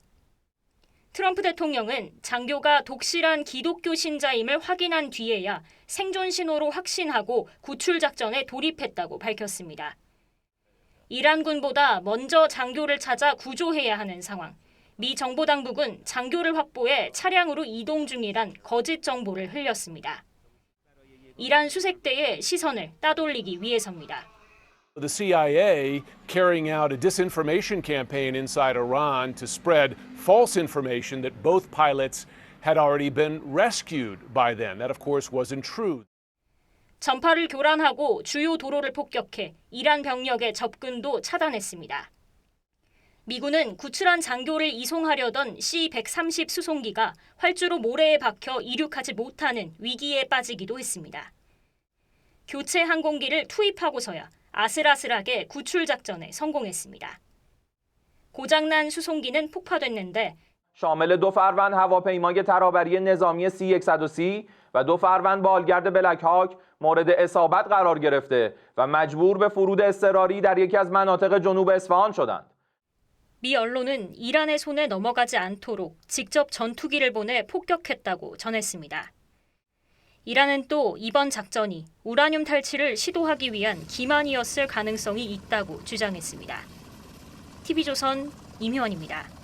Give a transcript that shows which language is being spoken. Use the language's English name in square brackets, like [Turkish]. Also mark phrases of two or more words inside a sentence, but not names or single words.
[Korean] 트럼프 대통령은 장교가 독실한 기독교 신자임을 확인한 뒤에야 생존 신호로 확신하고 구출 작전에 돌입했다고 밝혔습니다. 이란군보다 먼저 장교를 찾아 구조해야 하는 상황. 미 정보당국은 장교를 확보해 차량으로 이동 중이란 거짓 정보를 흘렸습니다. 이란 수색대의 시선을 따돌리기 위해서입니다. [English] The CIA carrying out a disinformation campaign inside Iran to spread false information that both pilots had already been rescued by then. That, of course, wasn't true. [Korean] 전파를 교란하고 주요 도로를 폭격해 이란 병력의 접근도 차단했습니다. 미군은 구출한 장교를 이송하려던 C-130 수송기가 활주로 모래에 박혀 이륙하지 못하는 위기에 빠지기도 했습니다. 교체 항공기를 투입하고서야 아슬아슬하게 구출 작전에 성공했습니다. 고장난 수송기는 폭파됐는데 [Persian] شامل 2 فروند هواپیمای ترابری نظامی C-130 و 2 فروند بالگرد بلک هاک مورد اصابت قرار گرفته و مجبور به فرود اضطراری در یکی از مناطق جنوب اصفهان شدند. [Korean] 미 언론은 이란의 손에 넘어가지 않도록 직접 전투기를 보내 폭격했다고 전했습니다. 이란은 또 이번 작전이 우라늄 탈취를 시도하기 위한 기만이었을 가능성이 있다고 주장했습니다. TV조선 임효원입니다.